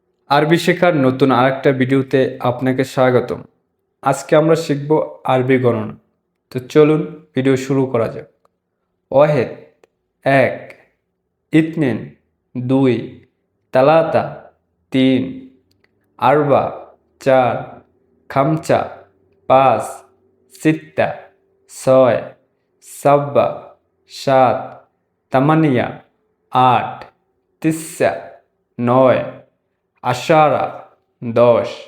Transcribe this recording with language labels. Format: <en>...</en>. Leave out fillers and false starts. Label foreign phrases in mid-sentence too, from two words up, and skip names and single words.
<bn>আরবি শেখার নতুন আরেকটা ভিডিওতে আপনাকে স্বাগতম। আজকে আমরা শিখব আরবি গণনা। তো চলুন ভিডিও শুরু করা যাক।</bn> <ar>ওয়াহেদ 1, اتنين 2، تلاتة 3، أربعة 4، خمسة 5، ستة 6، سبعة 7، تمانية 8، تسعة 9، عشرة 10,</ar>